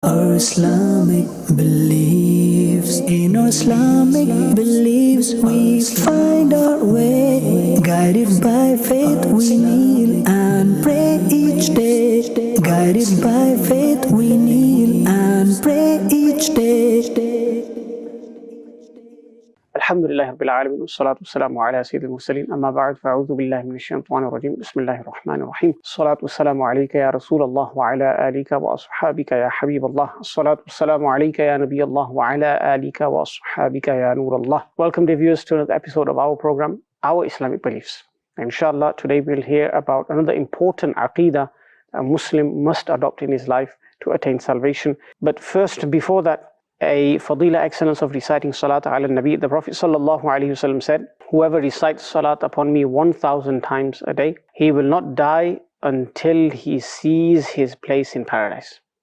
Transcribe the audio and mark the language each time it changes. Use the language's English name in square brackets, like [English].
[English] Our Islamic beliefs, in our Islamic beliefs, we find our way. Guided by faith, we kneel and pray each day. Guided by faith, we kneel and pray each day. [Arabic] الحمد لله رب العالمين والصلاة والسلام على سيد المرسلين أما بعد فأعوذ بالله من الشيطان الرجيم بسم الله الرحمن الرحيم الصلاة والسلام عليك يا رسول الله وعلى آلك وأصحابك يا حبيب الله الصلاة والسلام عليك يا نبي الله وعلى آلك وأصحابك يا نور الله. [English] Welcome dear viewers to another episode of our program, Our Islamic Beliefs. Inshallah, today we'll hear about another important aqidah a Muslim must adopt in his life to attain salvation. But first, before that, a fadila excellence of reciting salat ala nabi. The Prophet sallallahu alaihi wasallam said, whoever recites salat upon me 1,000 times a day, he will not die until he sees his place in paradise.